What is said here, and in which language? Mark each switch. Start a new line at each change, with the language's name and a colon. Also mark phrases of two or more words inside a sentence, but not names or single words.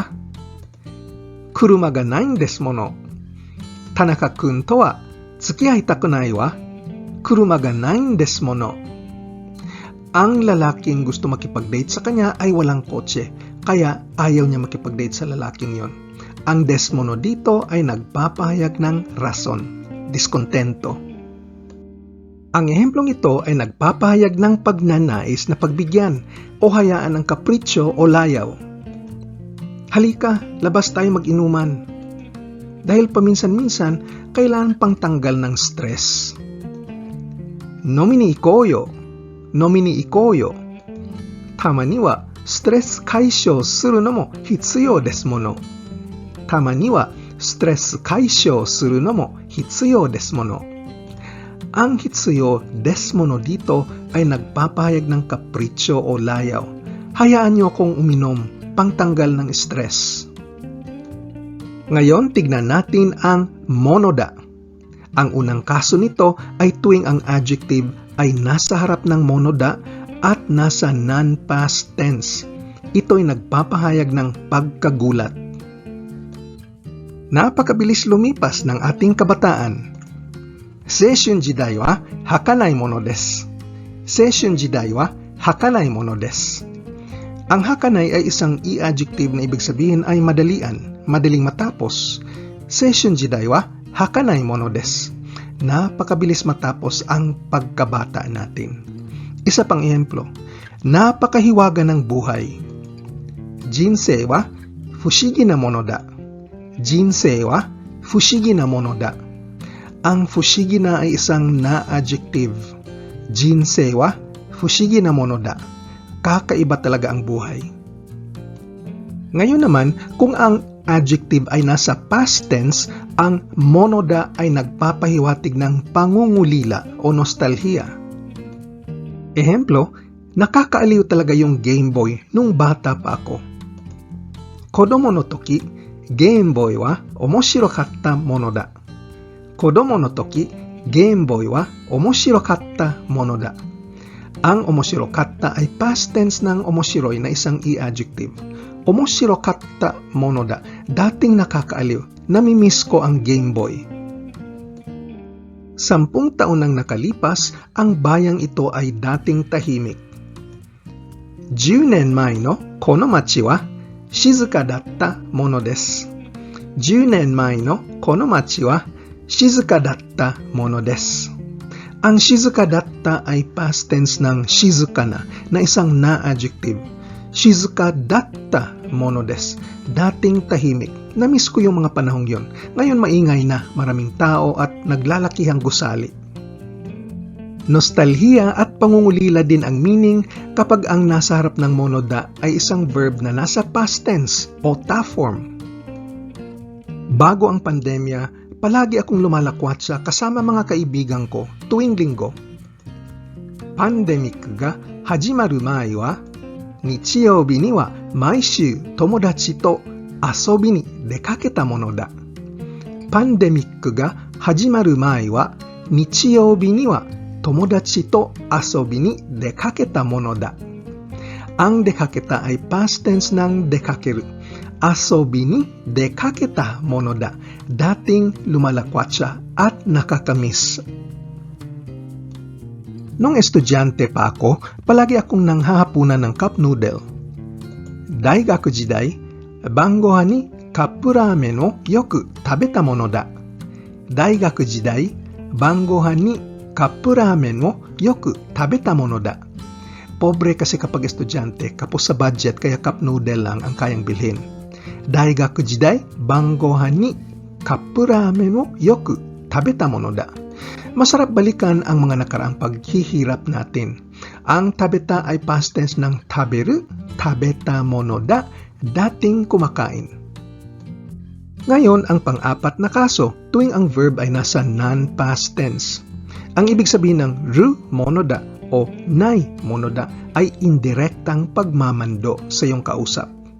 Japanese: 車がないですもの. 田中くんとは付き合いたくないわ. 車がないですもの.
Filipino: Ang lalaking gusto makipag-date sa kanya ay walang kotse, kaya ayaw niya makipag-date sa lalaking yon. Ang desmono dito ay nagpapahayag ng rason, diskontento. Ang ehemplong ito ay nagpapahayag ng pagnanais na pagbigyan o hayaan ng kapritsyo o layaw. Halika, labas tayo mag-inuman. Dahil paminsan-minsan, kailangan pang tanggal ng stress.
Japanese: 飲みに行こうよ。飲みに行こうよ. たまにはストレス解消するのも必要ですもの. たまにはストレス解消するのも必要ですもの.
Filipino: Ang
Japanese: 必要ですもの
Filipino: dito ay nagpapahayag ng kapritsyo o layaw. Hayaan niyo akong uminom, pangtanggal ng stress. Ngayon, tignan natin ang monoda. Ang unang kaso nito ay tuwing ang adjective ay nasa harap ng monoda at nasa
English: non-past tense.
Filipino: Ito ay nagpapahayag ng pagkagulat. Napakabilis lumipas ng ating kabataan.
Japanese: 青春時代ははかないものです. 青春時代ははかないものです.
Filipino: Ang hakanai ay isang i-adjective na ibig sabihin ay madalian, madaling matapos.
Japanese: 青春時代ははかないものです.
Filipino: Napakabilis matapos ang pagkabata natin. Isa pang ehemplo, napakahiwaga ng buhay.
Japanese: 人生は不思議なものだ. 人生は不思議なものだ.
Filipino: Ang
Japanese: 不思議な
Filipino: ay isang na-adjective.
Japanese: 人生は不思議なものだ.
Filipino: Kakaiba talaga ang buhay. Ngayon naman, kung ang adjective ay nasa
English: past tense,
Filipino: ang monoda ay nagpapahiwatig ng pangungulila o nostalhiya. Ehemplo, nakakaaliw talaga yung Game Boy nung bata pa ako.
Japanese: 子供の時、Game Boyは面白かったものだ. 子供の時、Game Boyは面白かったものだ.
Filipino: Ang omoshirokatta ay
English: past tense
Filipino: ng omoshiroi na isang i-adjective.
Japanese: 面白かったものだ.
Filipino: Dating nakakaaliw. Namimiss ko ang Game Boy. 10 taon nang nakalipas, ang bayang ito ay dating tahimik.
Japanese: 10 年前のこの町は静かだったものです。10年前のこの町は静かだったものです。
Filipino: Ang shizuka datta ay past tense ng shizuka na isang na-adjective.
Japanese: 静かだったものです.
Filipino: Dating tahimik. Namiss ko yung mga panahong yon. Ngayon maingay na, maraming tao at naglalakihang gusali. Nostalhiya at pangungulila din ang meaning kapag ang nasa harap ng monoda ay isang verb na nasa
English: past tense
Filipino: o ta form. Bago ang pandemya, palagi akong lumalakwatsa kasama mga kaibigan ko tuwing linggo.
Japanese: パンデミックが始まる前は日曜日には毎週友達と遊びに出かけたものだ. パンデミックが始まる前は日曜日には友達と遊びに出かけたものだ.
Filipino: Ang dekaketa ay
English: past tense
Filipino: ng dekakeru.
Japanese: 遊びに出かけたものだ.
Filipino: Dating lumalakwat siya at nakakamiss. Nung estudyante pa ako, palagi akong nanghahapunan ng
English: cup noodle.
Japanese: 大学時代、晩ご飯にカップラーメンをよく食べたものだ. 大学時代、晩ご飯にカップラーメンをよく食べたものだ.
Filipino: Pobre kasi kapag estudyante, kapos sa budget kaya
English: cup noodle
Filipino: lang ang kayang bilhin.
Japanese: 大学時代、晩ご飯にカップラーメンをよく食べたものだ.
Filipino: Masarap balikan ang mga nakaraang paghihirap natin. Ang tabeta ay
English: past tense
Filipino: ng taberu,
Japanese: 食べたものだ,
Filipino: dating kumakain. Ngayon, ang pang-apat na kaso, tuwing ang verb ay nasa
English: non-past tense.
Filipino: Ang ibig sabihin ng
Japanese: るものだ
Filipino: o
Japanese: ないものだ
Filipino: ay indirektang pagmamando sa iyong kausap.